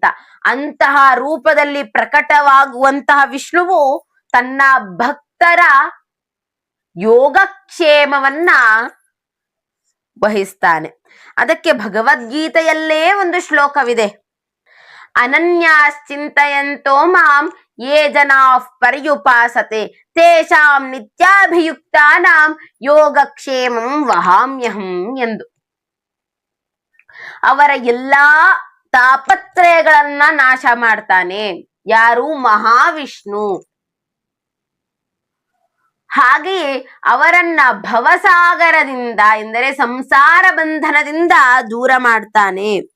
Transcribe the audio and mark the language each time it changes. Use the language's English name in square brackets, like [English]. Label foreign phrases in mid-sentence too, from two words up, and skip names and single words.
[Kannada] ಅಂತಹ ರೂಪದಲ್ಲಿ ಪ್ರಕಟವಾಗುವಂತಹ ವಿಷ್ಣುವು ತನ್ನ ಭಕ್ತರ ಯೋಗಕ್ಷೇಮವನ್ನ ವಹಿಸ್ತಾನೆ. ಅದಕ್ಕೆ ಭಗವದ್ಗೀತೆಯಲ್ಲೇ ಒಂದು ಶ್ಲೋಕವಿದೆ, [Sanskrit] ಅನನ್ಯಾಶ್ಚಿಂತಯಂತೋ ಮಾಂ ಯೇ ಜನಾಃ ಪರ್ಯುಪಾಸತೆ ತೇಷಾಂ ನಿತ್ಯಾಭಿಯುಕ್ತಾನಾಂ ಯೋಗಕ್ಷೇಮಂ ವಹಾಮ್ಯಹಂ ಎಂದು. [Kannada] ಅವರ ಎಲ್ಲಾ ತಾಪತ್ರಯಗಳನ್ನ ನಾಶ ಮಾಡ್ತಾನೆ ಯಾರು? ಮಹಾವಿಷ್ಣು. ಹಾಗೆಯೇ ಅವರನ್ನ ಭವಸಾಗರದಿಂದ ಎಂದರೆ ಸಂಸಾರ ಬಂಧನದಿಂದ ದೂರ ಮಾಡ್ತಾನೆ.